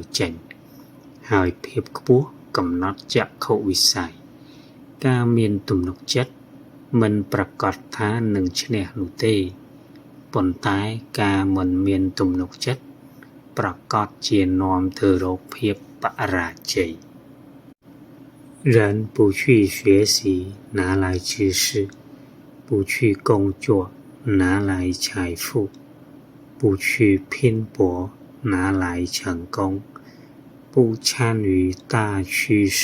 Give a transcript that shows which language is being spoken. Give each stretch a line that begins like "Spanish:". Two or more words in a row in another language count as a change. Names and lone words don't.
Khmer: ចេញហើយភាពខ្ពស់កំណត់ចក្ខុវិស័យការមានទំនុកចិត្តមិនប្រកាសថានឹងឈ្នះនោះទេប៉ុន្តែការមិនមានទំនុកចិត្តប្រ កាសជានាំទៅរកភាពបរាជ័យ
Chinese: 人不去学习拿来知识不去工作拿来财富不去拼搏拿来成功不参与大趋势